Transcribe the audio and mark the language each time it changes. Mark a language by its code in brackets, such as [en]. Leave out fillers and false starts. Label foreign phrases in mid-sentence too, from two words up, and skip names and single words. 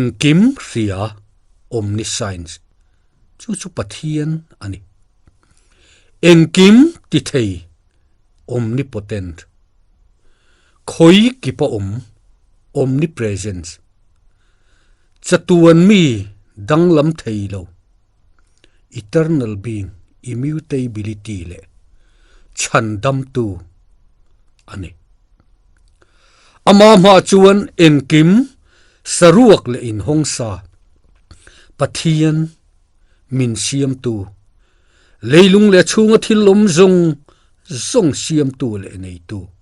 [pck] kim ria omniscience chu pathian ani engkim ti thei omnipotent khoi ki pa omnipresence chatuan mi danglam thei lo [en] eternal being immutability [pck] le chandam tu ani ama ma chuan engkim saruak le in hongsa pathian min siam tu leilung le chunga thilom zong siam tu le nei tu